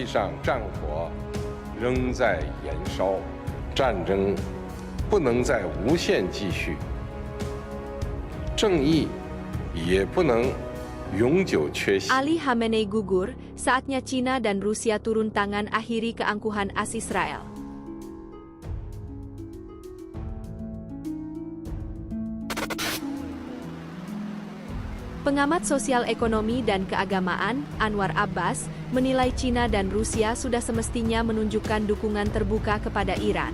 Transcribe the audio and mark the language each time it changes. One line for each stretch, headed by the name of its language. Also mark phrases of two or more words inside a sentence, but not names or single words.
Chinese: 上战火仍在燃烧，战争不能再无限继续，正义也不能永久缺席。
Indonesian: Ali Khamenei gugur, saatnya Cina dan Rusia turun tangan akhiri keangkuhan AS Israel. Pengamat sosial ekonomi dan keagamaan, Anwar Abbas, menilai Cina dan Rusia sudah semestinya menunjukkan dukungan terbuka kepada Iran.